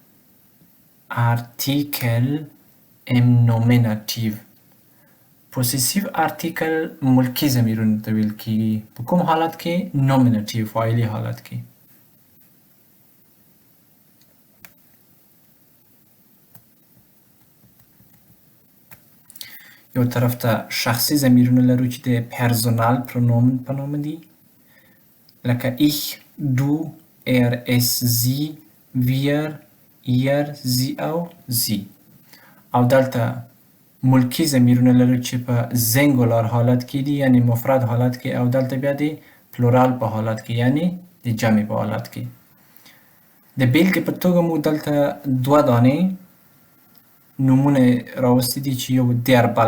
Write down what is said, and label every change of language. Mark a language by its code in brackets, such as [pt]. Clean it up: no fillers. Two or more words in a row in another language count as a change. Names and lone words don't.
[de] Artikel im Nominativ Possessiv Artikel [ps] ملکی ضمیرونو ته ویل کیږي په کوم حالت کې نومیناتیو فاعلي حالت کې یو طرف ته شخصي ضمیرونه لرو چې د [de] Personal Pronomen [ps] په نوم دي لکه [de] ich du es sie wir ihr sie [ps] او sie او دلته ملکی ضمیرونه لرو چې په زنګولار حالت کې دي یعنی مفرد حالت کې او دلته بیا د پلورال په حالت کې یعنی د جمع په حالت کې د بیلګې په توګه موږ دلته دوه دانې نومونه راوستي دي چې یو der